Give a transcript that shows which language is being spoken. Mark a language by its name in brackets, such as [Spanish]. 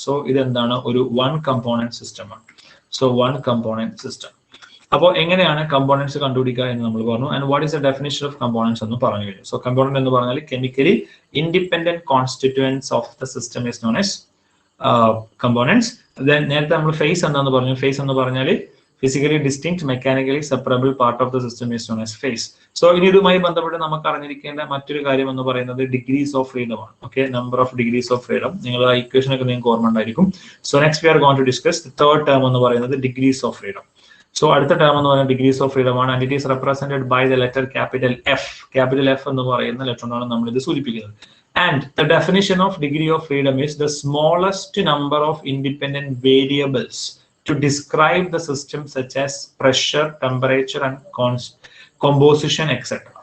[Malayalam] So ഇതെന്താണ്, ഒരു 1 component system ആണ്. So 1 component system. അപ്പോൾ എങ്ങനെയാണ് കമ്പോണൻസ് കണ്ടുപിടിക്കുക എന്ന് നമ്മൾ പറഞ്ഞു. [English] and what is the definition of components [Malayalam] എന്ന് പറഞ്ഞു കഴിഞ്ഞു. സോ കമ്പോണന്റ് എന്ന് പറഞ്ഞാൽ [English] Chemically independent constituents of the system is known as components. [Malayalam] Then നേരത്തെ നമ്മൾ ഫേസ് എന്താന്ന് പറഞ്ഞു. ഫേസ് എന്ന് പറഞ്ഞാൽ [English] physically distinct, mechanically separable part of the system is known as phase. [Malayalam] So ഇനി ഇതുമായി ബന്ധപ്പെട്ട് നമുക്ക് അറിഞ്ഞിരിക്കേണ്ട മറ്റൊരു കാര്യം എന്ന് പറയുന്നത് ഡിഗ്രീസ് ഓഫ് ഫ്രീഡം ആണ്. Okay, number of degrees of freedom നിങ്ങൾ ആ ഇക്വേഷൻ ഒക്കെ നിങ്ങൾക്ക് ഓർമ്മ ഉണ്ടായിരിക്കും. [English] so next we are going to discuss the third term [Malayalam] എന്ന് പറയുന്നത് [English] Degrees of freedom. [Malayalam] സോ അടുത്ത ടേം എന്ന് പറയുന്നത് ഡിഗ്രീസ് ഓഫ് ഫ്രീഡം ആണ്. [English] And it is represented by the letter capital F. [Malayalam] Capital F എന്ന് പറയുന്ന ലെറ്റർ കൊണ്ടാണ് നമ്മൾ ഇത് സൂചിപ്പിക്കുന്നത്. [English] And the definition of degree of freedom is the smallest number of independent variables to describe the system, such as pressure, temperature, and composition, etc.